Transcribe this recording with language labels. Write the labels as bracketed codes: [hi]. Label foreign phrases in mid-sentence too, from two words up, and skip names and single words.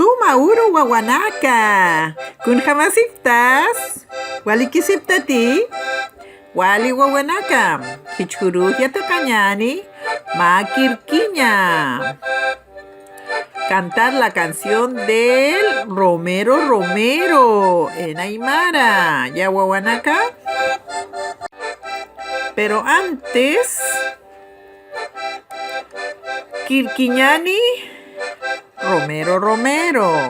[ay] uru wawanaka. Kunhamasiptas. Walikisiptati. Wali wawanaka. Hichkuruhya takanyani. Makirkiña. [es] Cantar la canción del Romero Romero en Aymara. [ay] ¿Ya, Wawanaka? [es] Pero antes, Kirkiñani, Romero Romero.